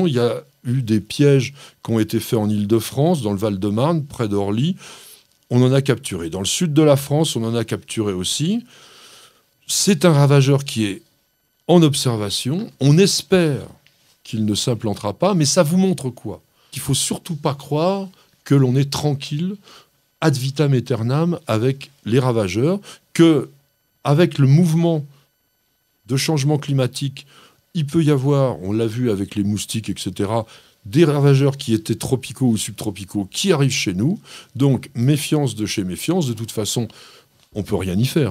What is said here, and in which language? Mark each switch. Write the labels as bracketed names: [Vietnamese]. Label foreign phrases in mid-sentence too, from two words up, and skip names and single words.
[French] Il y a eu des pièges qui ont été faits en Île-de-France, dans le Val-de-Marne, près d'Orly. On en a capturé. Dans le sud de la France, on en a capturé aussi. C'est un ravageur qui est en observation. On espère qu'il ne s'implantera pas, mais ça vous montre quoi? Qu'il ne faut surtout pas croire que l'on est tranquille, [Latin] ad vitam aeternam, [French] avec les ravageurs, que avec le mouvement de changement climatique, il peut y avoir, on l'a vu avec les moustiques, etc., des ravageurs qui étaient tropicaux ou subtropicaux qui arrivent chez nous. Donc, méfiance de chez méfiance. De toute façon, on ne peut rien y faire.